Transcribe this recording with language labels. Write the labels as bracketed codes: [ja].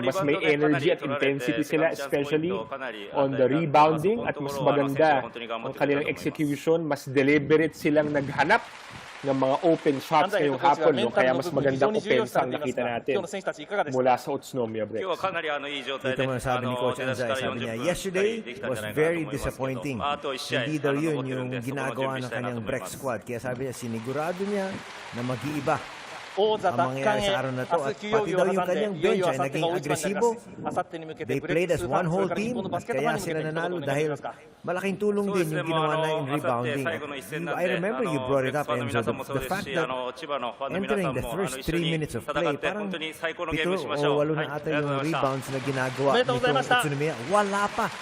[tl] Mas may energy at intensity sila, [en] especially on the rebounding, [tl] at mas maganda ang kanilang execution. Mas deliberate silang naghanap ng mga open shots ngayong hapon, no? Kaya mas magandang opensa ang nakita natin mula sa Utsunomiya Brex. Ito mo sabi ni Coach Anzai, sabi niya, [en] yesterday was very disappointing. [tl] Hindi daw yun yung ginagawa ng kanyang Brex squad. Kaya sabi niya, sinigurado niya na mag-iiba ang mangyayari sa araw na to. At pati daw yung kanyang bench ay naging agresibo. [en] They played as one whole team [tl] at kaya sila nanalo dahil malaking tulong din yung ginawa na in rebounding. [en] I remember you brought it up, Enzo, the fact that entering the first 3 minutes of play, [tl] parang 7 o 8 na ata yung rebounds na ginagawa nitong Utsunomiya. Wala pa.